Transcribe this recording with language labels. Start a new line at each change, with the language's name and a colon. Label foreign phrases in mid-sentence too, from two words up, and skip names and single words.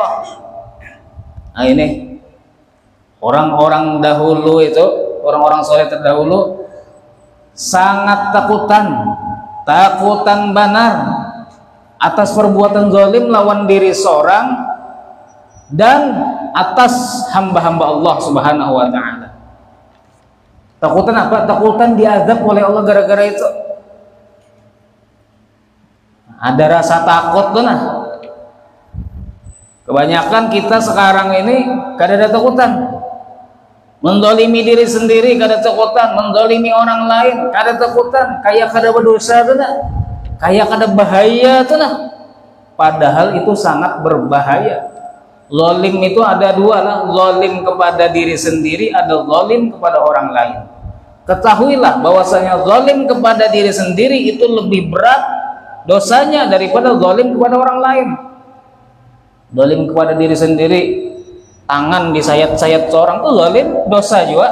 Banjar: Nah ini orang-orang dahulu itu, orang-orang soleh terdahulu sangat takutan benar atas perbuatan zalim lawan diri seorang dan atas hamba-hamba Allah
Arabic: سبحانه وتعالى.
Banjar: Takutan apa? Takutan diazab oleh Allah gara-gara itu. Ada rasa takut tuh nah. Kebanyakan kita sekarang ini kada ada takutan. Mendolimi diri sendiri kada takutan, mendolimi orang lain kada takutan, kayak kada berdosa tuh nah. Kayak kada bahaya tuh nah. Padahal itu sangat berbahaya.
Indonesian: Zalim itu ada dua lah, zalim kepada diri sendiri, ada zalim kepada orang lain. Ketahuilah bahwasanya zalim kepada diri sendiri itu lebih berat dosanya daripada zalim kepada orang lain.
Banjar: Zalim kepada diri sendiri, tangan disayat-sayat seorang tuh zalim, dosa juga.